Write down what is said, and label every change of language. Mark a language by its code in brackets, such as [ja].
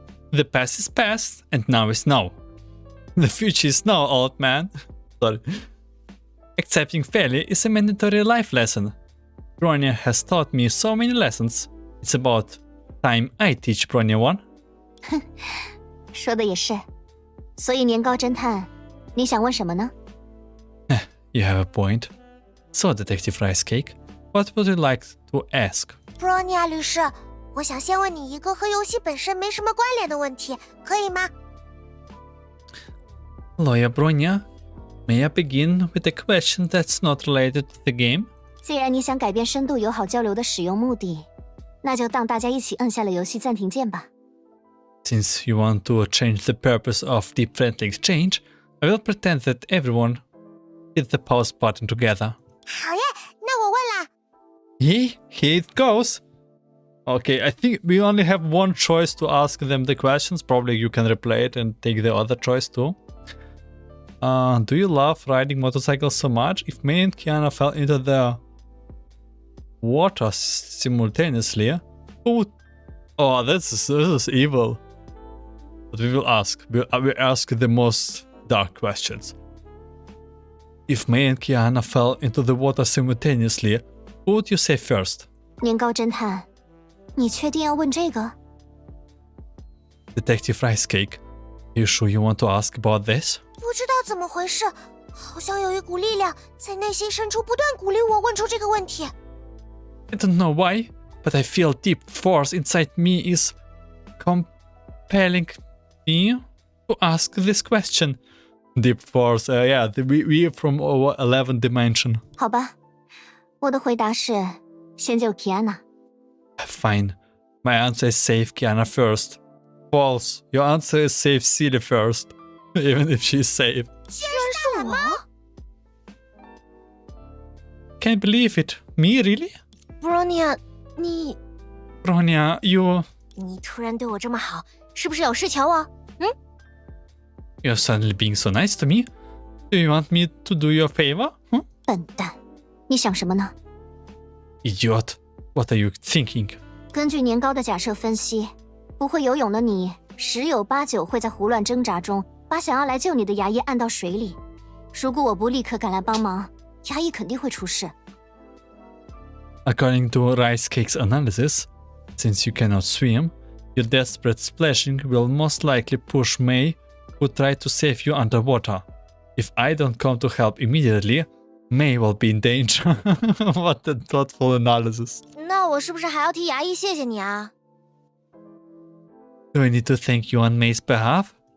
[en] The past is past, and now is now. The future is now, old man. Sorry. Accepting failure is a mandatory life lesson. Bronya has taught me so many lessons. It's about time I teach Bronya one. [zh] 说的也是。所以年糕侦探，你想问什么呢？ [en] You have a point. So, Detective Rice Cake, what would you like to ask? [zh] Bronya 律师，我想先问你一个和游戏本身没什么关联的问题，可以吗？ [en] Lawyer Bronya, may I begin with a question that's not related to the game? [zh] 既然你想改变深度友好交流的使用目的，那就当大家一起摁下了游戏暂停键吧。 [en] Since you want to change the purpose of deep friendly exchange, I will pretend that everyone hit the pause button together. [zh] 好耶，那我问啦。 [en] Yeah, here it goes. Okay, I think we only have one choice to ask them the questions. Probably you can replay it and take the other choice too. Do you love riding motorcycles so much? If May and Kiana fell into the water simultaneously, who would... Oh, this is evil. But we will ask. We ask the most dark questions. If May and Kiana fell into the water simultaneously, who would you say first? [zh] 年糕侦探，你确定要问这个？ [en] Detective Rice Cake, you sure you want to ask about this? [zh] 不知道怎么回事，好像有一股力量在内心深处不断鼓励我问出这个问题。 [en] I don't know why, but I feel deep force inside me is compelling me to ask this question. Deep force, yeah, we from our 11th dimension. [zh] 好吧，我的回答是先救 Kiana。 [en] Fine, my answer is save Kiana first. False, your answer is save Celia first, even if she's safe. [zh] 居然是我 [en] Can't believe it. Me, really? [zh] Bronya， 你 [en] Bronya, you... [zh] 突然对我这么好，是不是有事求我？ [en] You're suddenly being so nice to me. Do you want me to do you a favor? [zh] 笨蛋，你想什么呢？ [en] Idiot, what are you thinking? [zh] 根据年糕的假设分析，不会游泳的你十有八九会在胡乱挣扎中把想要来救你的牙医按到水里。如果我不立刻赶来帮忙，牙医肯定会出事。 [en] According to Rice Cake's analysis, since you cannot swim, your desperate splashing will most likely push May, who tried to save you underwater. If I don't come to help immediately, May will be in danger. What a thoughtful analysis. [zh] 那我是不是还要替牙医谢谢你啊？ [en] Do I need to thank you on May's behalf?